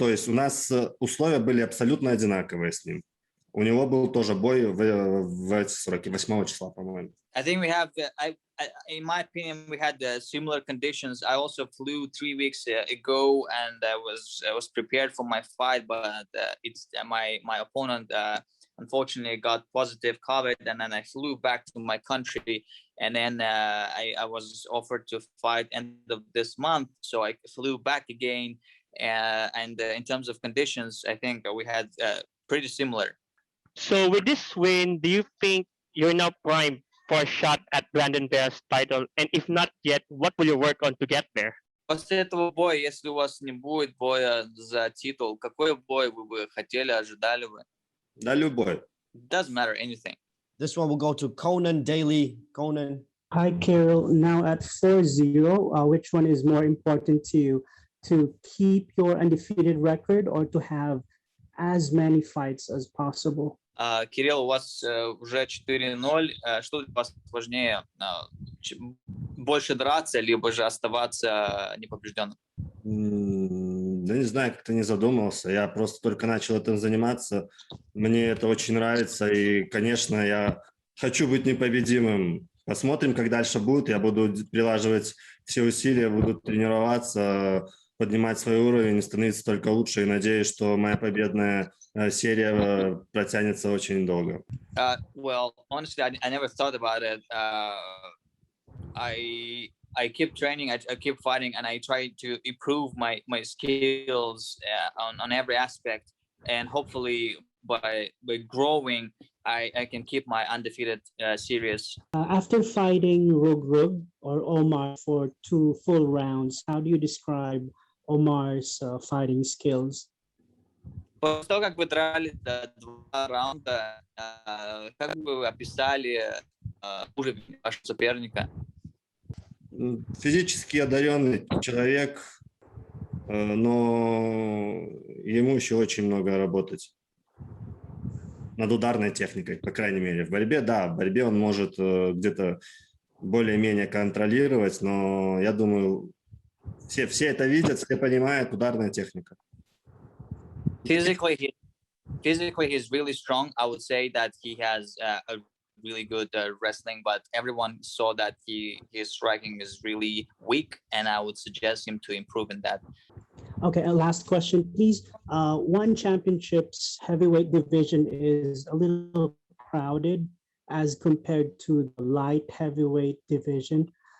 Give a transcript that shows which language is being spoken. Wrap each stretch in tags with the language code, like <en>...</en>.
<ru>То есть у нас условия были абсолютно одинаковые с ним. У него был тоже бой в эти сроки, 8 числа, по-моему.</ru> <en>I think we have, in my opinion, we had similar conditions. I also flew 3 weeks ago, and I was prepared for my fight, but my opponent unfortunately got positive COVID, and then I flew back to my country, and then I was offered to fight end of this month, so I flew back again, and in terms of conditions, I think we had pretty similar. So with this win, do you think you're now primed for a shot at Brandon Bear's title? And if not yet, what will you work on to get there?</en> <ru>После этого боя, если у вас не будет боя за титул, какой бой вы бы хотели, ожидали вы? Да, любой.</ru> <en>Doesn't matter, anything. This one will go to Conan Daly. Conan. Hi, Kirill. Now at 4-0, which one is more important to you? To keep your undefeated record or to have as many fights as possible?</en> <ru>Кирилл, у вас уже 4-0. Что для вас важнее? Больше драться, либо же оставаться непобежденным? Да не знаю, как-то не задумывался. Я просто только начал этим заниматься. Мне это очень нравится. И, конечно, я хочу быть непобедимым. Посмотрим, как дальше будет. Я буду прилаживать все усилия, буду тренироваться. поднимать свой уровень и становиться только лучше. И надеюсь, что моя победная серия протянется очень долго.</ru> <en>Well, honestly, I never thought about it. I keep training, I keep fighting, and I try to improve my skills on every aspect. And hopefully, by growing, I can keep my undefeated series. After fighting Reug Reug or Omar for 2 full rounds, how do you describe Omar's fighting skills?</en> <ru>После того, как вы дрались 2 раунда, как бы вы описали уровень вашего соперника? Физически одаренный человек, но ему еще очень много работать над ударной техникой, по крайней мере. В борьбе, да, в борьбе он может где-то более-менее контролировать, но я думаю, все это видят, все понимают, ударная техника.</ru> <en>Physically, he's really strong. I would say that he has a really good wrestling, but everyone saw that his striking is really weak, and I would suggest him to improve in that. Okay, a last question, please. One Championship's heavyweight division is a little crowded as compared to the light heavyweight division.</en>